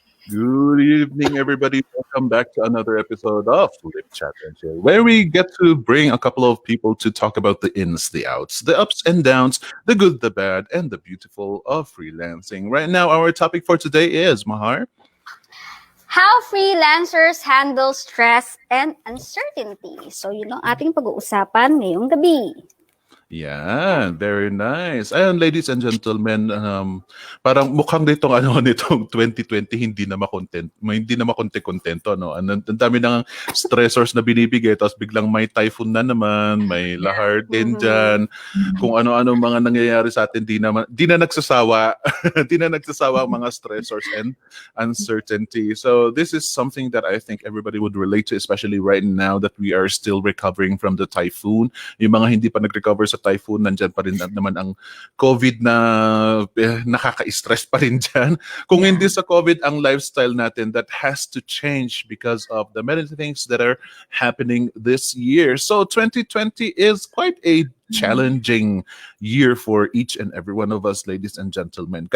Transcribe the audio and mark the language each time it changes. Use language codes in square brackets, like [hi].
[en] Good evening, everybody. Welcome back to another episode of Live Chat and Chill, where we get to bring a couple of people to talk about the ins, the outs, the ups and downs, the good, the bad, and the beautiful of freelancing. Right now, our topic for today is, Mahar, how freelancers handle stress and uncertainty. [tl] So, yun ang ating pag-uusapan ngayong gabi. [en] Yeah, very nice. [tl] Ayan, ladies and gentlemen, parang mukhang nitong 2020 hindi na makontento, no? Ang dami ng stressors na binibigay, tapos biglang may typhoon na naman, may lahar din dyan, kung ano-ano mga nangyayari sa atin, di na nagsasawa, di na nagsasawa ang mga stressors and uncertainty. [en] So this is something that I think everybody would relate to, especially right now that we are still recovering from the typhoon. [tl] Yung mga hindi pa nag-recover sa typhoon, nandyan pa rin naman ang COVID na nakaka-stress pa rin dyan. Kung hindi sa COVID, ang lifestyle natin [en] that has to change because of the many things that are happening this year. So 2020 is quite a challenging year for each and every one of us, ladies and gentlemen.